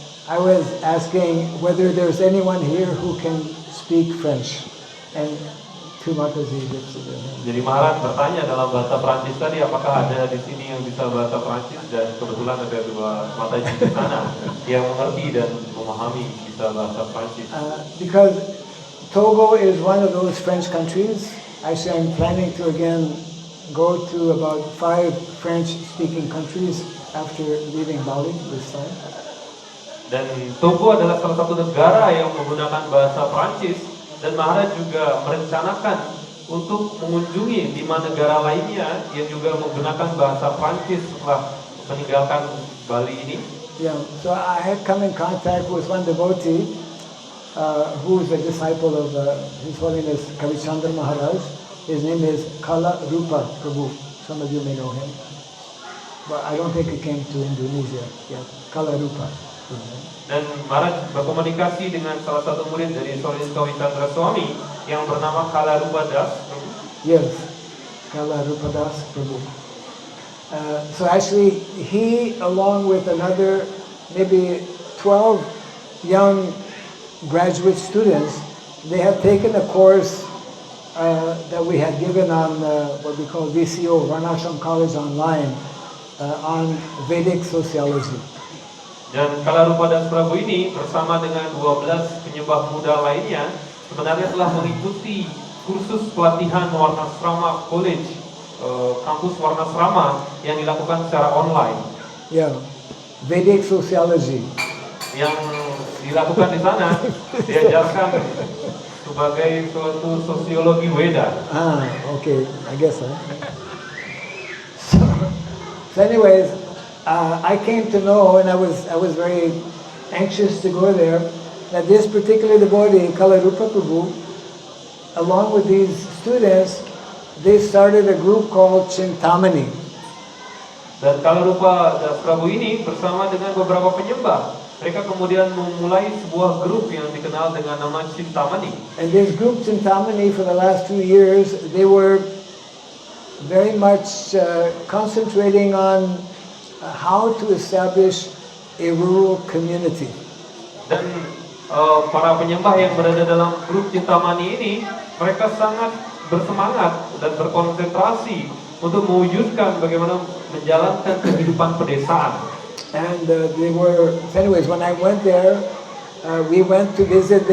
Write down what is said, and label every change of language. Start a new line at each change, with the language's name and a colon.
English: I was asking whether there's anyone here who can speak French. And 2 Mataji lips in their hand.
Indonesian: Jadi Maharaj bertanya dalam bahasa Prancis tadi, apakah ada di sini yang bisa bahasa Prancis, dan kebetulan ada 2 Mataji di sana yang mengerti dan memahami bisa bahasa Prancis.
English: Because Togo is one of those French countries. Actually, I'm planning to again go to about 5 French-speaking countries after leaving Bali this time.
Indonesian: Dan Togo adalah salah satu negara yang menggunakan bahasa Prancis, dan Maharaj juga merencanakan untuk mengunjungi 5 negara lainnya yang juga menggunakan bahasa Prancis setelah meninggalkan Bali ini.
English: Yeah, so I had come in contact with one devotee who is a disciple of His Holiness Kavichandra Maharaj. His name is Kala Rupa Prabhu. Some of you may know him. But I don't think he came to Indonesia yet. Kala Rupa.
Indonesian: Dan Maharaj berkomunikasi dengan salah satu murid dari
English: His Holiness
Indonesian: Kavichandra Swami yang bernama Kala Rupa Das.
English: Yes, Kala Rupa Das Prabhu. So actually, he, along with another maybe 12 young graduate students, they have taken a course that we had given on what we call VCO, Varnashram College Online, on Vedic Sociology.
Indonesian: Dan Kala Rupa Das Prabhu ini bersama dengan 12 penyembah muda lainnya sebenarnya telah mengikuti kursus pelatihan Varnasrama College kampus warna serama yang dilakukan secara online.
English: Yeah, Vedic sociology.
Indonesian: Yang dilakukan di sana diajarkan sebagai suatu sosiologi Weda.
English: Ah, okay, I guess so. So anyways, I came to know, and I was very anxious to go there, that this particular devotee, Kalarupa Prabhu, along with these students, they started a group called Chintamani.
Indonesian: Dan Kalarupa Das Prabu ini bersama dengan beberapa penyembah, mereka kemudian memulai sebuah grup yang dikenal dengan nama Chintamani.
English: And this group Chintamani, for the last 2 years, they were very much concentrating on how to establish a rural community.
Indonesian: Dan para penyembah yang berada dalam grup Chintamani ini, mereka sangat bersemangat dan berkonsentrasi untuk mewujudkan bagaimana menjalankan kehidupan pedesaan.
English: And they were, anyways, when I went there, we went to visit.